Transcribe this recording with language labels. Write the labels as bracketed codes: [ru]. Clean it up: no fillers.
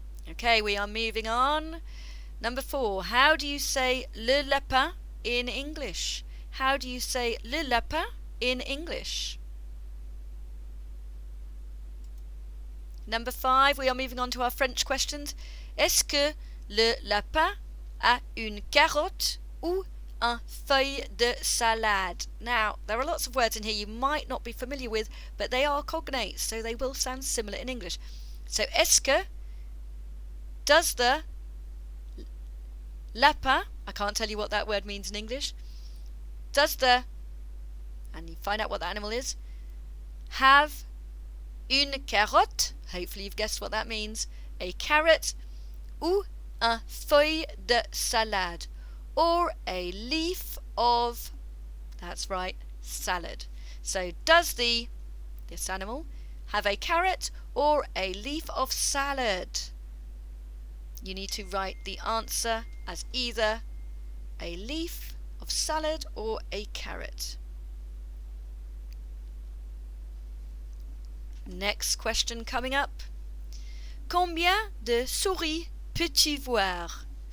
[en] Okay, we are moving on. Number 4. How do you say le lapin in English? How do you say le lapin in English? Number 5, we are moving on to our French questions. [fr] Est-ce que le lapin a une carotte ou un feuille de salade? [en] Now, there are lots of words in here you might not be familiar with, but they are cognates, so they will sound similar in English. So, est-ce que, does the lapin, I can't tell you what that word means in English, does the, and you find out what the animal is, have [fr] une carotte, [en] hopefully you've guessed what that means, a carrot, [fr] ou un feuille de salade, [en] or a leaf of, that's right, salad. So does this animal have a carrot or a leaf of salad? You need to write the answer as either a leaf of salad or a carrot. Next question coming up. [fr] Combien de souris peux-tu voir?